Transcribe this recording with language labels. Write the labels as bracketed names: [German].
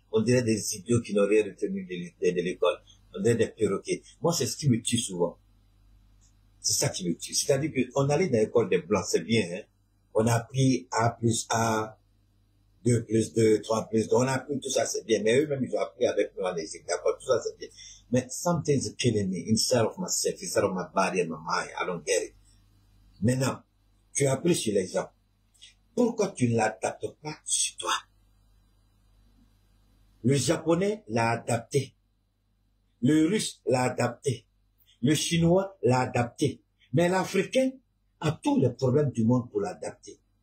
[French] On dirait des idiots qui n'ont rien retenu de l'école. On dirait des perroquets. Moi, c'est ce qui me tue souvent. C'est ça qui me tue. C'est-à-dire qu'on allait dans l'école des Blancs, c'est bien, hein. On a appris A plus A, 2 plus 2, 3 plus 2, on a appris tout ça, c'est bien. Mais eux-mêmes, ils ont appris avec nous en Égypte, d'accord, tout ça, c'est bien. [English] Mais something's killing me inside of myself, inside of my body and my mind. I don't get it. [French] Maintenant, tu as appris sur les gens. Pourquoi tu ne l'adaptes pas sur toi? Le japonais l'a adapté. Le russe l'a adapté. Le chinois l'a adapté. Mais l'Africain a tous les problèmes du monde pour l'adapter.